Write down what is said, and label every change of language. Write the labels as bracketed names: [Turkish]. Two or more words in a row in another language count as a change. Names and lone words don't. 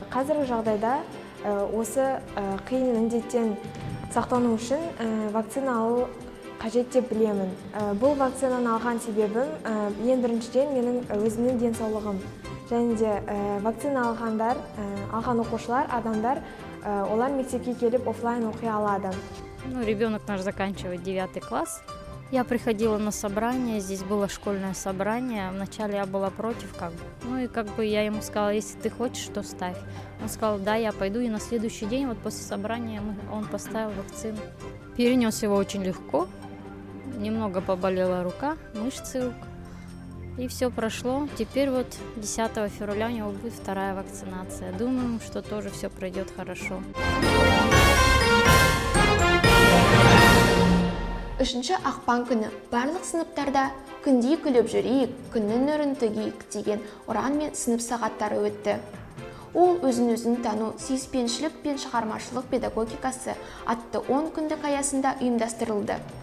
[Kazakh] Қазіргі жағдайда, ә, осы, ә, қиын індеттен сақтану үшін, ә, вакцина алу қажет деп білемін. Ә, бұл вакцинаны алған себебім, ә, ең біріншіден менің өзімнің денсаулығым. Және де, ә, вакцина алғандар, ә, алған оқушылар, адамдар, ә, олар мектепке келіп офлайн оқи алады. [Russian] Ну, ребёнок наш заканчивает девятый класс. Я приходила на собрание, здесь было школьное собрание. Вначале я была против, как бы. Ну и как бы я ему сказала: «Если ты хочешь, то ставь». Он сказал: «Да, я пойду». И на следующий день, вот после собрания, мы, он поставил вакцину. Перенёс его очень легко. Немного поболела рука, мышцы рук. И всё прошло. Теперь вот десятого февраля у него будет вторая вакцинация. Думаем, что тоже всё пройдёт хорошо. [Kazakh] Үшінші ақпан күні барлық сыныптарда «Күндей күліп жүрейік, күннің нұрын төгейік» деген ұранмен сынып сағаттары өтті. Ол өзін-өзін тану, сүйіспеншілік пен шығармашылық педагогикасы атты он күндік аясында ұйымдастырылды.